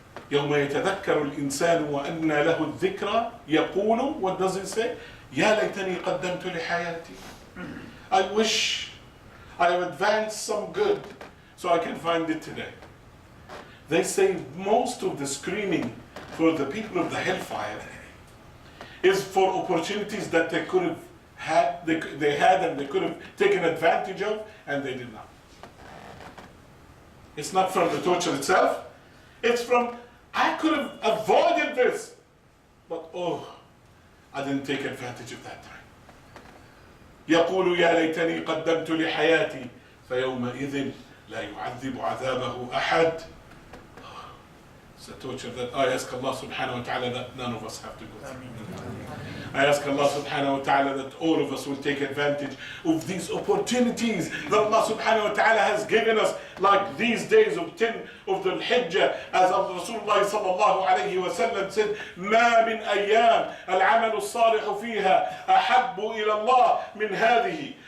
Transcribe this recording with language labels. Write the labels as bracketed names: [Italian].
[Arabic] يوم يتذكر الإنسان وأنى له الذكرى يقول, [English] what does it say? [Arabic] يا ليتني قدمت لحياتي. [English] I wish I have advanced some good so I can find it today. They say most of the screaming for the people of the hellfire is for opportunities that they could have had, they had and they could have taken advantage of, and they did not. It's not from the torture itself, it's from, I could have avoided this, but oh, I didn't take advantage of that time. [Arabic] يقول يا ليتني قدمت لحياتي فيومئذ لا يعذب عذابه أحد. [English] It's a torture that I ask Allah subhanahu wa ta'ala that none of us have to go through. I ask Allah subhanahu wa ta'ala that all of us will take advantage of these opportunities that Allah subhanahu wa ta'ala has given us, like these days of 10 of the Hijjah, as Rasulullah sallallahu alayhi wa sallam said, [Arabic] ما من أيام العمل الصالح فيها أحب إلى الله من هذه.